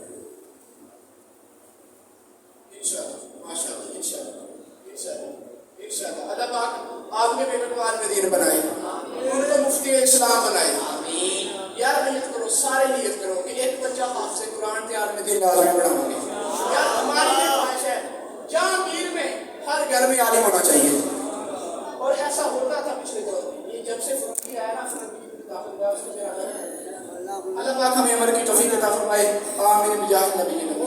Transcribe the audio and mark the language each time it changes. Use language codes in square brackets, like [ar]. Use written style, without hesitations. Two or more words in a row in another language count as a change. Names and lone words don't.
[ar] انشاءاللہ ماشاءاللہ انشاءاللہ [ur] اللہ پاک آپ کے بیٹے کو عالم دین بنائے ان کو مفتی اسلام بنائے یار نیت کرو سارے نیت کرو کہ ایک بچہ حافظ قرآن کے عالم دین لازمی بناؤں گے یار ہماری یہ خواہش ہے جہاں میر میں ہر گھر میں عالم ہونا چاہیے اور ایسا ہوتا تھا پچھلے دور میں یہ جب سے فرقی آیا نا فرقی داخل ہوا اس کے اللہ پاک ہمیں عمل کی توفیق عطا فرمائے آمین [ar] بجاہ نبی